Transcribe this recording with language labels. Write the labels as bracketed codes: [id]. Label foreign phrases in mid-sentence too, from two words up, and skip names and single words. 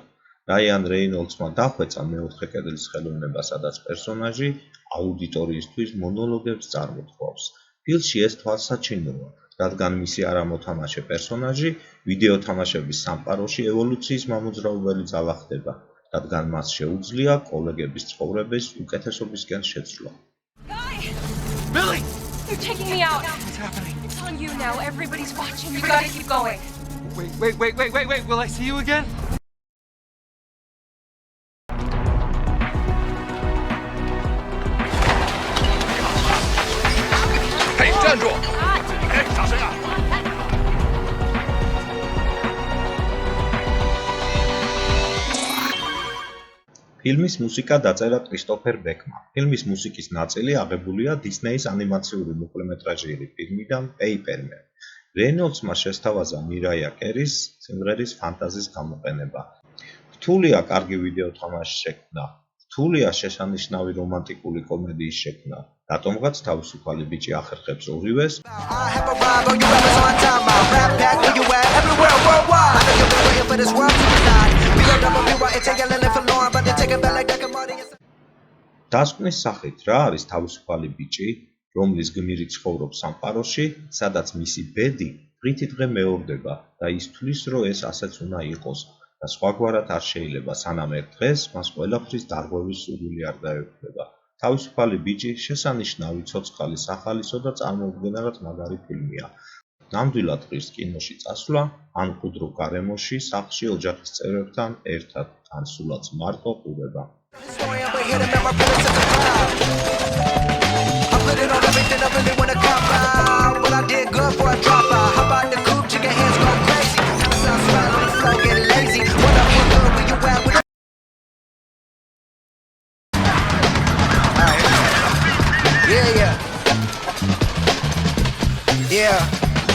[ka] რაიან რეინოლდსმა დახვეწა მეოთხე კედლის ხელოვნება, სადაც პერსონაჟი აუდიტორიისთვის მონოლოგებს წარმოთქვავს. ფილმში ეს თვალსაჩინოა, რადგან მისი არამოთამაშე პერსონაჟი ვიდეო თამაშების სამყაროში evолუციის მამოძრავებელი ძალა ხდება, რადგან მას შეუძლია კოლეგების ცხოვრების უკეთესობისკენ შეცვლა. [en] Billy! You're taking me out. What's happening? It's on you now. Everybody's watching. You gotta keep going. Wait. Will I see you again? [zh] Hey, 站住！哎，打谁啊？ [ka] ფილმის მუსიკა დაწერა კრისტოფერ ბეკმა. ფილმის მუსიკის ნაწილი აღებულია დისნეის ანიმაციური მოკლემეტრაჟიანი ფილმიდან პეიპერმენ. რეინოლდსმა შესთავაზა მირაია კერის სიმღერის ფანტაზის გამოყენება. რთულია კარგი ვიდეო თამაშის შექმნა. რთულია შესანიშნავი რომანტიკული კომედიის შექმნა. რატომღაც თავისუფალი ბიჭი ახერხებს ორივეს [en] I have arrived, all you rappers on time. My rap pack, where you at? Everywhere, worldwide. I know you've been waiting for this world to collide. B-O-W-Y-H-A-L-L for Lauren, but they take it back like that commodity. [ka] დასკვნის სახით რა არის თავისუფალი ბიჭი, რომლის გმირი ცხოვრობს სამყაროში, სადაც მისი ბედი დღითი დღე მეორდება და ის თვლის, რომ ეს ასეც უნდა იყოს და სხვაგვარად არ შეიძლება, სანამ ერთ დღეს მას ყველაფრის დარღვევის სურვილი არ დაეუფლება. თავისუფალი ბიჭი შესანიშნავი ცოცხალი სახალისო და წარმოუდგენელად მაგარი ფილმია. ნამდვილად ღირს კინოში წასვლა, ან მყუდრო გარემოში, სახლში ოჯახის წევრებთან ერთად, ან სულაც მარტო ყურება. [en] Historian, but hit him and my pillars such a cloud. I put it on everything I really wanna cop out. Well, I did good for a dropout. How about the coupe? Chicken hands go crazy. Kinda sounds right on the floor, get lazy. What up, what good? Where you at? With Yeah.